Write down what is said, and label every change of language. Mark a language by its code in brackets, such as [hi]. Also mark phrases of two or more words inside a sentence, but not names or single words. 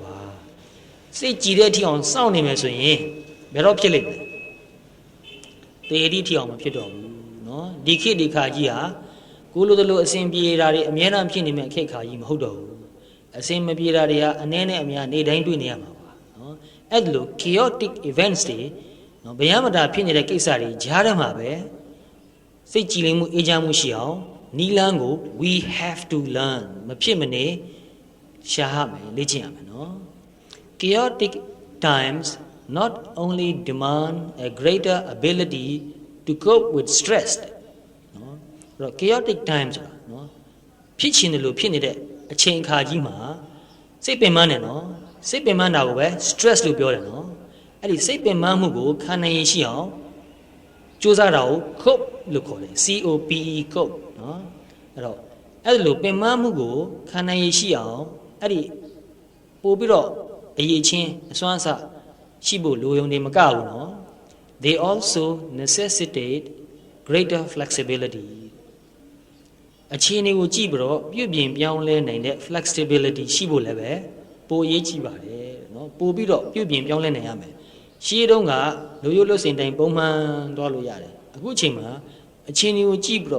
[my] ပါစိတ်ကြည်တဲ့အထိအောင်စောင့်နေမယ်ဆိုရင်ဘယ်တော့ဖြစ်လိမ့်မလဲတေဒီထိအောင်မဖြစ်တော့ဘူးနော်ဒီခေတ်ဒီခါ ကြီးဟာကိုလိုတလို့အစင်ပြေတာတွေအများအားဖြစ်နေမဲ့ခေတ်ခါကြီးမဟုတ်တော့ဘူးအစင်မပြေတာတွေဟာအနည်းနဲ့အများနေတိုင်းတွေ့နေရမှာပါနော်အဲ့လို [en] chaotic events [my] တွေနော်ဘယ်ရမတာဖြစ်နေတဲ့ကိစ္စတွေကြားထဲမှာပဲစိတ်ကြည်လင်မှုအေးချမ်းမှုရှိအောင်နီလန်းကို [en] we have to learn [my] မဖြစ်မနေရှာရမယ်လေ့ကျင့်ရမယ်နော် [en] chaotic times not only demand a greater ability to cope with stress [my] နော်အဲ့တော့ [en] chaotic times [my] ဆိုတာနော်ဖြစ်ချင် တယ်လို့ဖြစ်နေတဲ့အချိန်အခါကြီးမှာစိတ်ပင်ပန်းတယ်နော်စိတ်ပင်ပန်းတာကိုပဲ stress လို့ပြောတယ်နော်အဲ့ဒီစိတ်ပင်ပန်းမှုကိုခံနိုင်ရရှိအောင်ကြိုးစားတာကို cope လို့ခေါ်တယ် [en] COPE cope [my] နော်အဲ့တော့အဲ့လိုပင်ပန်းမှုကိုခံနိုင်ရရှိအောင်အဲ့ဒီပို့ပြီးတော့အရေးချင်းအ စွမ်းအစရှိဖို့လိုရုံတွေမကဘူးနော် [en] they also necessitate greater flexibility [my] အခြေအနေကိုကြည့်ပြီးတော့ပြုပြင်ပြောင်းလဲနိုင်တဲ့ flexibility ရှိဖို့လည်းပဲပိုအရေးကြီးပါတယ်နော်ပိုပြီးတော့ပြုပြင်ပြောင်းလဲနိုင်ရမယ်ရှေးတုန်းကလူရိုးလွတ်စင်တိုင်းပုံမှန်သွားလို့ရတယ်အခုချိန်မှာအခြေအနေကိုကြည့်ပြီးတော့